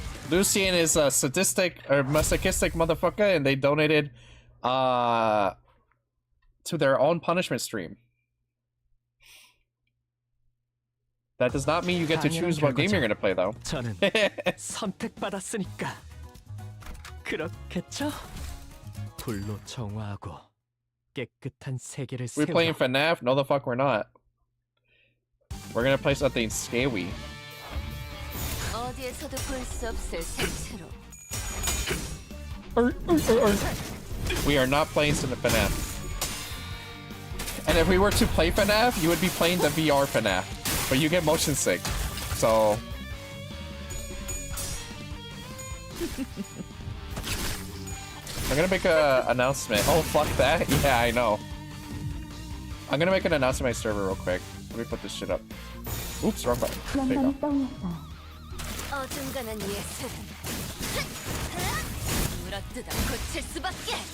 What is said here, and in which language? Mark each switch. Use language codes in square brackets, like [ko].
[en] Lucian is a sadistic or masochistic motherfucker, and they donated to their own punishment stream. That does not mean you get to choose what game you're gonna play, though. [ko] 저는 선택받았으니까 그렇겠죠? 불로 정화하고 깨끗한 세계를 [en] We playing FNAF? No, the fuck we're not. We're gonna play something scary. [ko] 어디에서도 볼 수 없을 색채로. [en] We are not playing some FNAF. And if we were to play FNAF, you would be playing the VR FNAF. But you get motion sick. So... I'm gonna make a announcement. Oh, fuck that. Yeah, I know. I'm gonna make an announcement on my server real quick. Let me put this shit up. Oops, wrong button. There you go. [ko] 어중간한 예술은 물어뜯어 고칠 수밖에.